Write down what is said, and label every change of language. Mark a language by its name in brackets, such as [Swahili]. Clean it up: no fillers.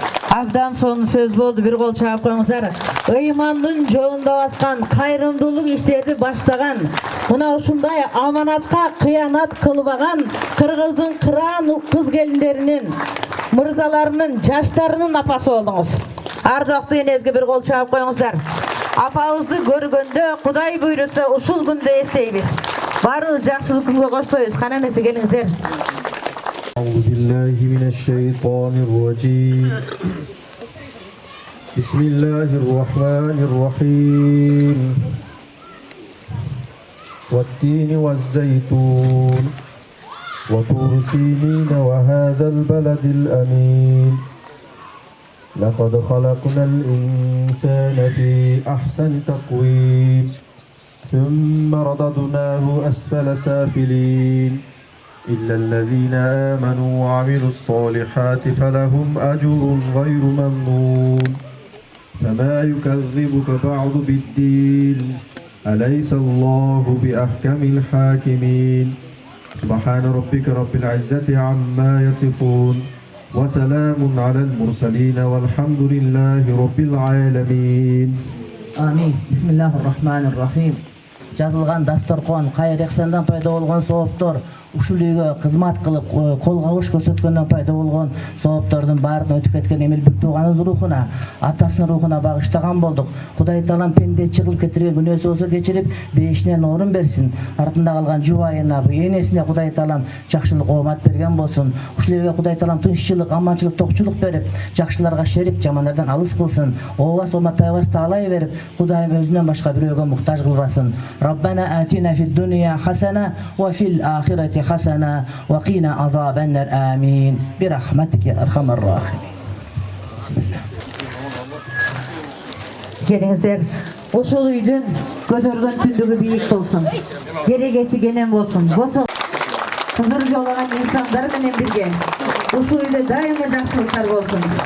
[Kyrgyz] Абдан сонун сөз болду, бир кол чаап коюңуздар. Ыймандын жолунда баскан, кайрымдуулук иштерди баштаган, мына ушундай аманатка кыянат кылбаган кыргыздын кыраан кыз келиндеринин, мырзаларынын, жаштарынын апасы болдуңуз. Ардактуу энеңизге бир кол чаап коюңуздар. Апабызды көргөндө Кудай буйруса ушул күндө эстейбиз. Баары жакшылык күнгө коштойбуз. Кана эмесе келиңиздер. [Arabic] أعوذ بالله من الشيطان الرجيم بسم الله الرحمن الرحيم والتين والزيتون وطور سينين وهذا البلد الأمين لقد خلقنا الإنسان في أحسن تقويم ثم رددناه أسفل سافلين إلا الذين آمنوا وعملوا الصالحات فلهم أجر غير ممنون فما يكذبك بعد بالدين أليس الله بأحكم الحاكمين سبحان ربك رب العزة عما يصفون وسلام على المرسلين والحمد لله رب العالمين آمين. بسم الله الرحمن الرحيم. [Kyrgyz] Жазылган дасторкон, кайыр эксандан пайда болгон сооптор, ушул үйгө кызмат кылып кол кабыш көрсөткөндөн пайда болгон сооптордун баарын өтүп кеткен эмил бир тууганын рухуна, атасынын рухуна багыштаган болдук. Кудай таалам пенде чыгылып кетирген күнөөсү болсо кечирип, бешинен орун берсин. Артында калган жубайына, энесине Кудай таалам жакшылык оомат берген болсун. Ушул элге Кудай таалам тынччылык, аманчылык, токчулук берип, жакшыларга шерик, жамандардан алыс кылсын. Ообас оматайбас таалай берип, Кудайым өзүнөн башка бирөөгө муктаж кылбасын. [Arabic] ربنا آتنا في الدنيا حسنة وفي الآخرة حسنة وقنا عذاب النار آمين برحمتك يا أرحم الراحمين. بسم الله. [Kyrgyz] Келиңиздер, ушул үйдүн көтөргөн түндүгү бийик болсун. Керегеси кенен болсун. Кызыр жоллаган инсандар менен бирге ушул үйдө дайыма жакшылыктар болсун.